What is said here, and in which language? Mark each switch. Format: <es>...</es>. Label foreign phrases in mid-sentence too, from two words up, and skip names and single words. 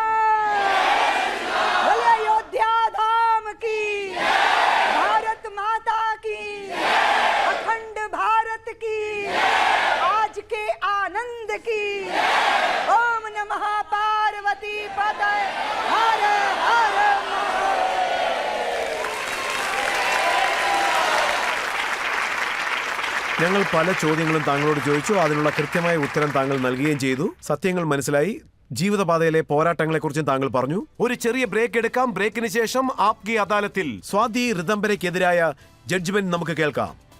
<hi>बोलिए अयोध्या धाम की, भारत माता की, अखंड भारत की, आज के आनंद की।</hi> <sa>ओम नमः पार्वती पतये हर हर</sa> <ml>ഞങ്ങൾ പല ചോദ്യങ്ങളും താങ്കളോട് ചോദിച്ചു. അതിനുള്ള കൃത്യമായ ഉത്തരം താങ്കൾ നൽകുകയും ചെയ്തു. സത്യങ്ങൾ മനസ്സിലായി. ജീവിതപാതയിലെ പോരാട്ടങ്ങളെക്കുറിച്ചും താങ്കൾ പറഞ്ഞു. ഒരു ചെറിയ ബ്രേക്ക് എടുക്കാം. ബ്രേക്കിന് ശേഷം ആപ്കി അദാലത്തിൽ സ്വാതി റിദംബരയ്ക്കെതിരായ ജഡ്ജ്മെന്റ് നമുക്ക് കേൾക്കാം.</ml>